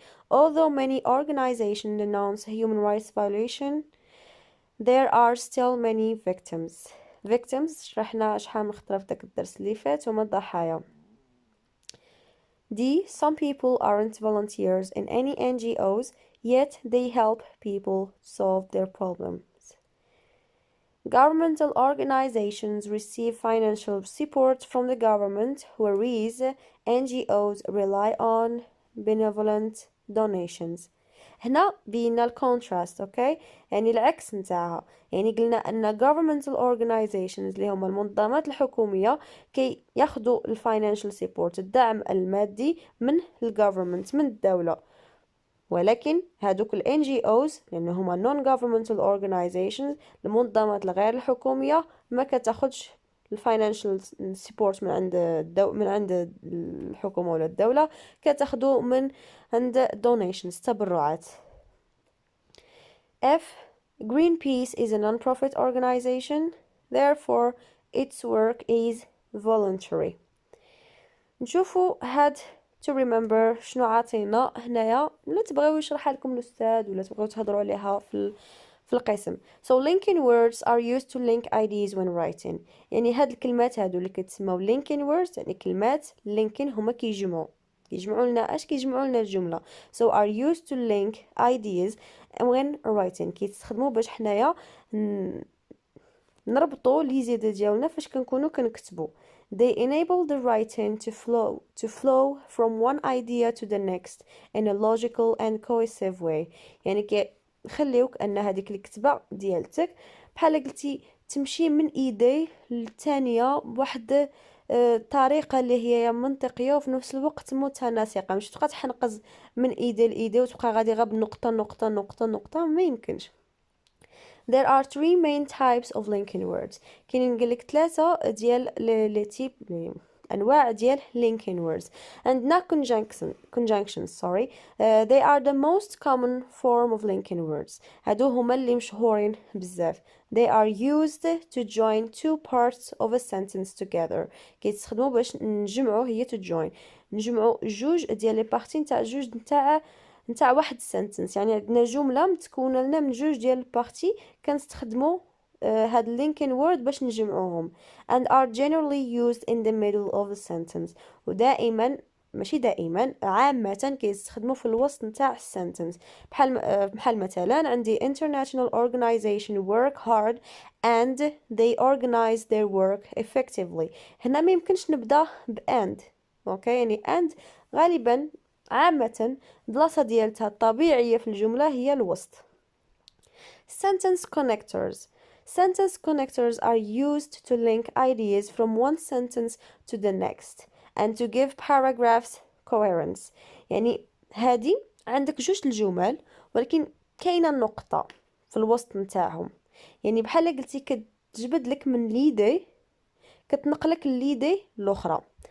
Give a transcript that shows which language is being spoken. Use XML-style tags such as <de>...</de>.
<en>Although many organizations denounce human rights violation, there are still many victims.</en> <ar>شرحنا شحال من خطرة في داك الدرس اللي فات هما الضحايا.</ar> <en>D. Some people aren't volunteers in any NGOs, yet they help people solve their problems. Governmental organizations receive financial support from the government, whereas NGOs rely on benevolent donations.</en> <ar>هنا بينا الكونتراست. اوكي، يعني العكس نتاعها. يعني قلنا ان</ar> <en>governmental organizations</en> <ar>اللي هما المنظمات الحكوميه كي ياخذوا الفاينانشال سيبورت الدعم المادي من الجوفرمنت من الدوله، ولكن هادوك ال NGOs لأنه هما</ar> <en>non-governmental organizations</en> <ar>المنظمات الغير الحكومية ما كتاخدش الفاينانشال سيبورت من عند الحكومة ولا الدولة، كتاخدو من عند donations تبرعات.</ar> <en>F. Greenpeace is a non-profit organization, therefore its work is voluntary.</en> <ar>نشوفو هاد to remember شنو عاطينا هنايا، لا تبغيو يشرح لكم الاستاذ ولا تبغيو تهضروا عليها في القسم.</ar> <en>So linking words are used to link ideas when writing.</en> <ar>يعني هاد الكلمات هادو اللي كتسموا</ar> <en>linking words</en> <ar>يعني كلمات linking هما كيجمعوا لنا كيجمعوا لنا الجمله.</ar> <en>So are used to link ideas when writing.</en> <ar>كيتستخدموا باش حنايا نربطوا لي زيادة ديالنا فاش كنكونوا كنكتبوا.</ar> <en>They enable the writing to flow from one idea to the next in a logical and cohesive way.</en> <ar>يعني كيخليوك ان هذيك الكتبه ديالتك بحال قلتي تمشي من ايدي للثانيه بواحد طريقه اللي هي منطقيه وفي نفس الوقت متناسقه. مش تبقى تحنقز من ايدي لايدي وتبقى غادي غير بنقطه نقطه نقطه نقطه، ما يمكنش.</ar> <en>There are three main types of linking words.</en> <ar>كاينين نقولك 3 ديال لي تيب انواع ديال</ar> <en>linking words. عندنا conjunctions. They are the most common form of linking words.</en> <ar>هادو هما اللي مشهورين بزاف.</ar> <en>They are used to join two parts of a sentence together.</en> <ar>كيتستخدموا باش نجمعوا هي to join نجمعوا جوج ديال لي بارتي نتاع جوج نتاع واحد السنتنس. يعني عندنا جمله متكونه لنا من جوج ديال البارتي كنستخدموا</ar> <en>هاد linking word</en> <ar>باش نجمعوهم</ar> <en>and are generally used in the middle of a sentence.</en> <ar>ودائما ماشي دائما، عامة كيستخدموا في الوسط نتاع السنتنس. بحال مثلا عندي</ar> <en>international organization work hard and they organize their work effectively.</en> <ar>هنا ما يمكنش نبدا and. اوكي، يعني and غالبا عامة البلاصة ديالتها الطبيعية في الجملة هي الوسط.</ar> <en>Sentence connectors. Sentence connectors are used to link ideas from one sentence to the next and to give paragraphs coherence.</en> <ar>يعني هادي عندك جوج الجمل ولكن كاينه نقطة في الوسط نتاعهم، يعني بحال قلتي كتجبد لك من ليدي كتنقلك ليدي الاخرى.</ar>